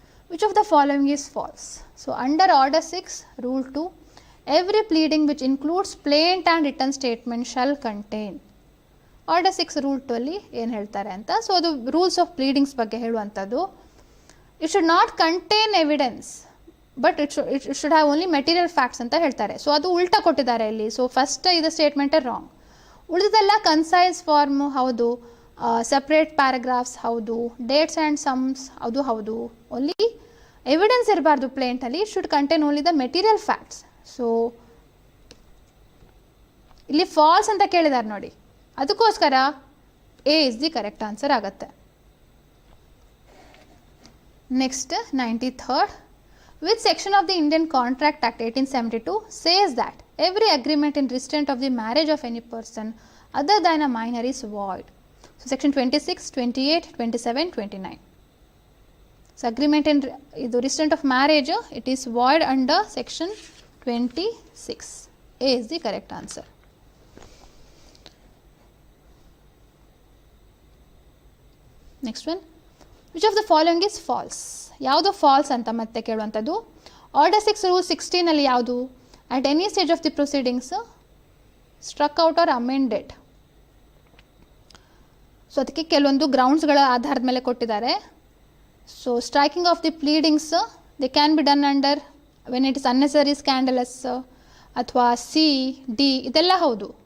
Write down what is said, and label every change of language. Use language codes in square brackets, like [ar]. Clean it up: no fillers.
[en] Which of the following is false? So under order 6 rule 2, every pleading which includes plaint and written statement shall contain. [kn] Order 6 rule 2 ಅಲ್ಲಿ ಏನು ಹೇಳ್ತಾರೆ ಅಂತ. So ಅದು rules of pleadings ಬಗ್ಗೆ ಹೇಳುವಂಥದ್ದು. [en] it should not contain evidence but it should have only material facts [kn] ಅಂತ ಹೇಳ್ತಾರೆ. So ಅದು ಉಲ್ಟಾ ಕೊಟ್ಟಿದ್ದಾರೆ ಇಲ್ಲಿ. ಸೊ ಫಸ್ಟ್ ಇದು ಸ್ಟೇಟ್ಮೆಂಟೇ ರಾಂಗ್. ಉಳಿದೆಲ್ಲ ಕನ್ಸೈಸ್ ಫಾರ್ಮ್ ಹೌದು, ಸಪ್ರೇಟ್ ಪ್ಯಾರಾಗ್ರಾಫ್ಸ್ ಹೌದು, ಡೇಟ್ಸ್ ಆ್ಯಂಡ್ ಸಮ್ಸ್ ಅದು ಹೌದು. [en] only evidence [kn] ಇರಬಾರ್ದು ಪ್ಲೇಂಟಲ್ಲಿ. [en] Should contain only the material facts. [kn] So ಇಲ್ಲಿ ಫಾಲ್ಸ್ ಅಂತ ಕೇಳಿದ್ದಾರೆ ನೋಡಿ, ಅದಕ್ಕೋಸ್ಕರ [en] A is the correct answer [kn] ಆಗುತ್ತೆ. [en] Next 93rd. Which section of the Indian Contract Act 1872 says that every agreement in restraint of the marriage of any person other than a minor is void? So section 26, 28, 27, 29. So agreement in the restraint of marriage, it is void under section 26. A is the correct answer. Next one. Which of the following is false? [kn] ಯಾವುದು falls ಅಂತ ಮತ್ತೆ ಕೇಳುವಂಥದ್ದು. [en] order 6 rule 16 [kn] ಅಲ್ಲಿ ಯಾವುದು, [en] At any stage of the proceedings struck out or amended. So [kn] ಅದಕ್ಕೆ ಕೆಲವೊಂದು ಗ್ರೌಂಡ್ಸ್ಗಳ ಆಧಾರದ ಮೇಲೆ ಕೊಟ್ಟಿದ್ದಾರೆ. [en] So striking of the pleadings they can be done under when it is unnecessary scandalous ಅಥವಾ C D ಇದೆಲ್ಲ ಹೌದು.